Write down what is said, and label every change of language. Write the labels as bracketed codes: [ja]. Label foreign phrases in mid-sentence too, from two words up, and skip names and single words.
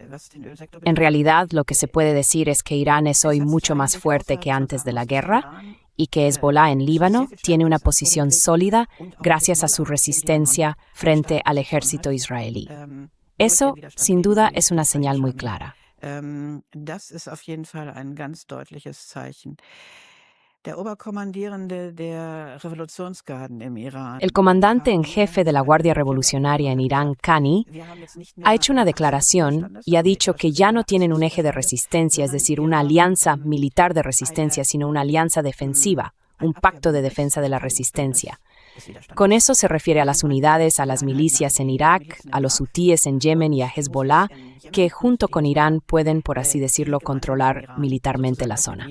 [es] En realidad, lo que se puede decir es que Irán es hoy mucho más fuerte que antes de la guerra y que Hezbollah en Líbano tiene una posición sólida gracias a su resistencia frente al ejército israelí. Eso, sin duda, es una señal muy clara. [de] Das ist auf jeden Fall ein ganz deutliches Zeichen. Der Oberkommandierende der Revolutionsgarden im Iran, [es] El comandante en jefe de la Guardia Revolucionaria en Irán, Kani, ha hecho una declaración y ha dicho que ya no tienen un eje de resistencia, es decir, una alianza militar de resistencia, sino una alianza defensiva, un pacto de defensa de la resistencia. Con eso se refiere a las unidades, a las milicias en Irak, a los hutíes en Yemen y a Hezbollah, que junto con Irán pueden, por así decirlo, controlar militarmente la zona.